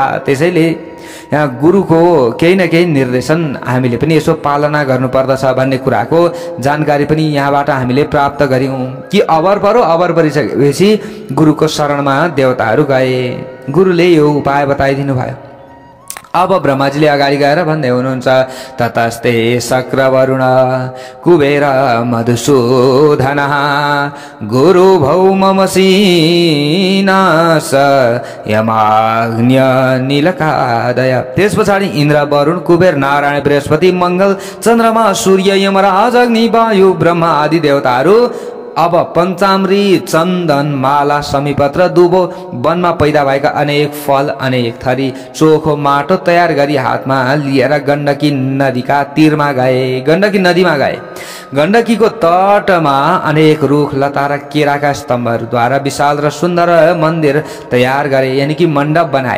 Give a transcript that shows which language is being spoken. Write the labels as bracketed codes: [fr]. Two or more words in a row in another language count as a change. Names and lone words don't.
[ne] त्यसैले यहाँ गुरुको केही न केही निर्देशन हामीले पनि यसो पालना गर्नुपर्दछ भन्ने कुराको जानकारी पनि यहाँबाट हामीले प्राप्त गर्यौं कि अबर परो। अबर परिसकेपछि गुरुको शरणमा देवताहरू गए। गुरुले यो उपाय बताइदिनु भयो। अब ब्रह्माजीले अगाडि गएर भन्दै हुनुहुन्छ, [sa] ततस्ते शक्रवरुण कुबेर मधुसूदन गुरु भौममसीनास यमाग्न्य नीलकादय। [ne] त्यस पछाडि इन्द्र, वरुण, कुबेर, नारायण, बृहस्पति, मंगल, चन्द्रमा, सूर्य, यमराज, अग्नि, वायु, ब्रह्मा आदि देवताहरू अब पञ्चामृत, चन्दन, माला, समीपत्र, दुबो, वनमा पैदा भएका अनेक फल, अनेक थरी, चोखो माटो तयार गरी हातमा लिएर गण्डकी नदीका तीरमा गए। गण्डकी नदीमा गए। गण्डकीको तटमा अनेक रुख लता र केराका स्तम्भहरूद्वारा विशाल र सुन्दर मन्दिर तयार गरे, यानी कि मण्डप बनाए।